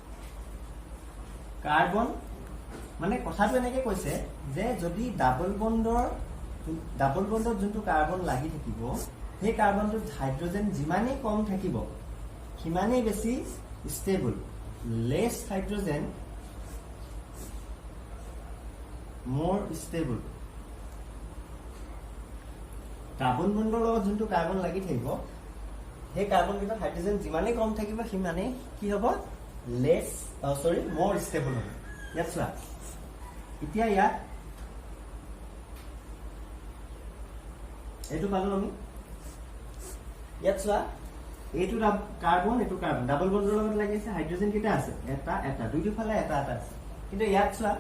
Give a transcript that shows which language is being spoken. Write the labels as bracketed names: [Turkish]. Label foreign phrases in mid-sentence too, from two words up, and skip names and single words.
[Assamese] কাৰ্বন মানে কথাটো এনেকে কৈছে যে যদি ডাবল বন্ডৰ যোনটো কাৰ্বন লাগি থাকিব সেই কাৰ্বনটোত হাইড্ৰোজেন যিমানেই কম থাকিব সিমানেই বেছি [English] stable less hydrogen more stable [Assamese] কাৰ্বন বন্ডৰ লগত যোনটো কাৰ্বন লাগি থাকিব সেই কাৰ্বন কিটা হাইড্ৰোজেন যিমানে কম থাকিব সিমানে কি হ'ব লেছ [English] more stable [Assamese] হ'ব ইয়াত চোৱা এতিয়া ইয়াত এইটো পালো আমি ইয়াত চোৱা এইটো কাৰ্বন এইটো কাৰ্বন ডাবল বন্ডৰ লগত লাগি আছে হাইড্ৰোজেন কিটা আছে এটা দুইটো ফালে এটা আছে কিন্তু ইয়াত চোৱা